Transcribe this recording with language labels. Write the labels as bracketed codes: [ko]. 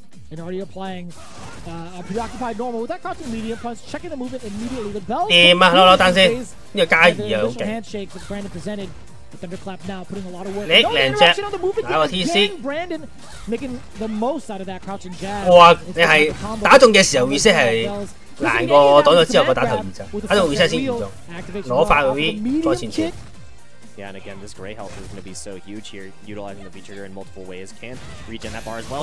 [en] And already applying a preoccupied normal with that crouching medium punch, checking the movement immediately. The bell. [yue] 掂啊，攞單先，呢個加2啊，好勁。 [en] Handshake that Brandon presented. The thunderclap now putting a lot of work. [yue] 你靚隻，打個 TC。 [en] Brandon making the most out of that crouching jab. 哇！ [yue] 你係打中嘅時候 reset 係難過擋咗之後個打頭2陣，打中 reset 先嚴重，攞快個 V 再前傳。 [en] Yeah, and again, this gray health is going to be so huge here, utilizing the V-Trigger in multiple ways. Can regen that bar as well.